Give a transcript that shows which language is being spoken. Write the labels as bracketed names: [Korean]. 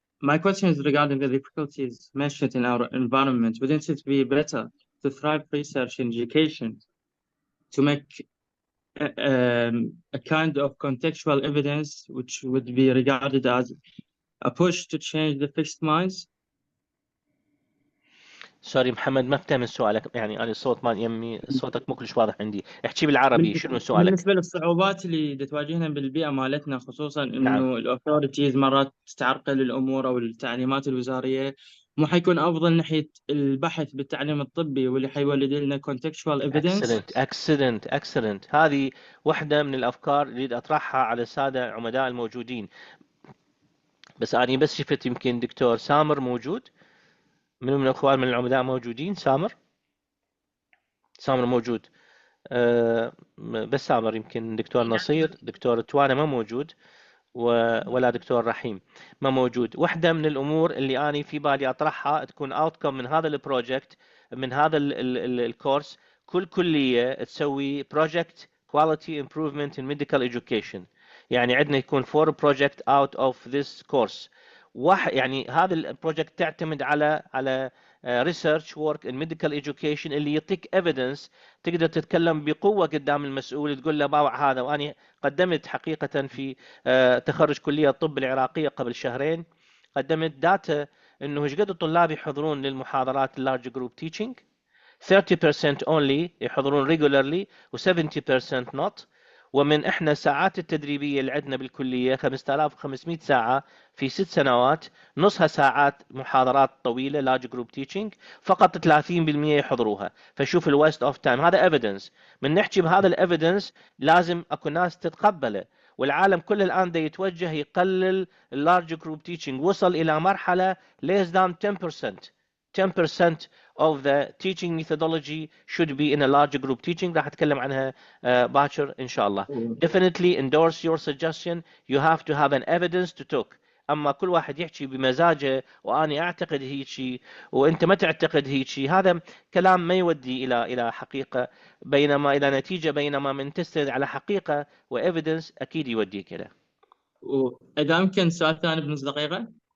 [English] My question is regarding the difficulties mentioned in our environment. Wouldn't it be better to thrive research and education to make a kind of contextual evidence which would be regarded as a push to change the fixed minds? [Arabic] سوري محمد ما فهم سؤالك، يعني انا الصوت مال يمي صوتك مو كلش واضح عندي، احكي بالعربي شنو سؤالك؟ بالنسبه للصعوبات اللي تواجهنا بالبيئه مالتنا، خصوصا انه نعم. الاوثورتيز مرات تعرقل الامور او التعليمات الوزاريه، مو حيكون افضل ناحيه البحث بالتعليم الطبي واللي حيولد لنا [English] contextual evidence؟ excellent. [Arabic] هذه واحده من الافكار اللي اريد اطرحها على الساده عمداء الموجودين. بس انا بس شفت يمكن دكتور سامر موجود، من الاخوان من العمداء موجودين؟ سامر موجود. بس سامر، يمكن دكتور نصير، دكتور توانا ما موجود. ولا دكتور رحيم ما موجود. واحدة من الأمور اللي أنا في بالي أطرحها تكون outcome من هذا البروجكت، من هذا الكورس، كل كلية تسوي [English] project quality improvement in medical education. [Arabic] يعني عندنا يكون [English] 4 project out of this course. [Arabic] يعني هذا البروجكت تعتمد على [English] research work in medical education [Arabic] اللي يعطيك evidence تقدر تتكلم بقوة قدام المسؤول، تقول له باوع هذا. وأنا قدمت حقيقة في تخرج كلية الطب العراقية قبل شهرين، قدمت داتا انه ايش قد الطلاب يحضرون للمحاضرات [English] اللارج group teaching. 30% only [Arabic] يحضرون [English] regularly و70% not. [Arabic] ومن احنا ساعات التدريبيه اللي عندنا بالكليه 5500 ساعه في 6 سنوات، نصها ساعات محاضرات طويله [English] large group teaching, [Arabic] فقط 30% يحضروها. فشوف [English] الويست of time. [Arabic] هذا ايفيدنس. من نحكي بهذا الايفيدنس لازم اكو ناس تتقبله، والعالم كله الان دا يتوجه يقلل [English] اللارج group teaching. [Arabic] وصل الى مرحله [English] less than 10% of the teaching methodology should be in a large group teaching. [Arabic] راح اتكلم عنها باكر ان شاء الله. [English] Definitely endorse your suggestion. You have to have an evidence to talk. [Arabic] اما كل واحد يحكي بمزاجه واني اعتقد هيك وانت ما تعتقد هيك، هذا كلام ما يودي الى حقيقه، بينما الى نتيجه، بينما من تستند على حقيقه وايفيدنس اكيد يوديك الى. واذا يمكن سؤال ثاني بنص دقيقه.